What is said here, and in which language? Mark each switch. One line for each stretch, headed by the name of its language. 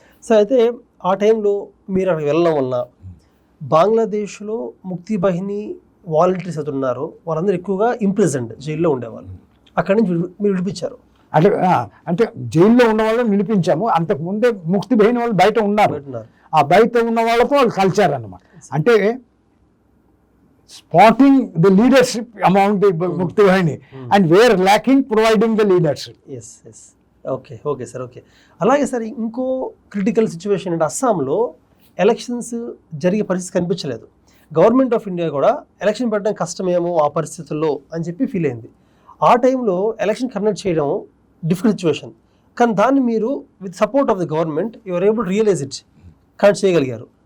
Telugu: So అయితే ఆ టైంలో మీరు అక్కడికి వెళ్ళడం వల్ల బంగ్లాదేశ్లో ముక్తి బహిని వాలంటీర్స్ అయితే ఉన్నారో వాళ్ళందరూ ఎక్కువగా ఇంప్రిజన్డ్ జైల్లో ఉండేవాళ్ళు. అక్కడి నుంచి మీరు విడిపించారు. అంటే జైల్లో ఉన్న వాళ్ళని విడిపించాము. అంతకు ముందే ముక్తి బహిని వాళ్ళు బయట ఉన్నారు. ఆ బయట ఉన్న వాళ్ళతో వాళ్ళు కలిచారు అన్నమాట.
English: అంటే spotting the leadership among the Mukti Bahini and where lacking providing the leadership. Yes. Okay sir. Okay.
Telugu: అలాగే సార్ ఇంకో క్రిటికల్ సిచ్యువేషన్ అంటే అస్సాంలో ఎలక్షన్స్ జరిగే పరిస్థితి కనిపించలేదు. గవర్నమెంట్ ఆఫ్ ఇండియా కూడా ఎలక్షన్ పెట్టడం కష్టమేమో ఆ పరిస్థితుల్లో అని చెప్పి ఫీల్ అయింది. ఆ టైంలో ఎలక్షన్ కండక్ట్ చేయడం డిఫికల్ట్ సిచ్యువేషన్, కానీ దాన్ని మీరు
English: with support of the government your able realize it
Telugu: conduct చేయగలిగారు.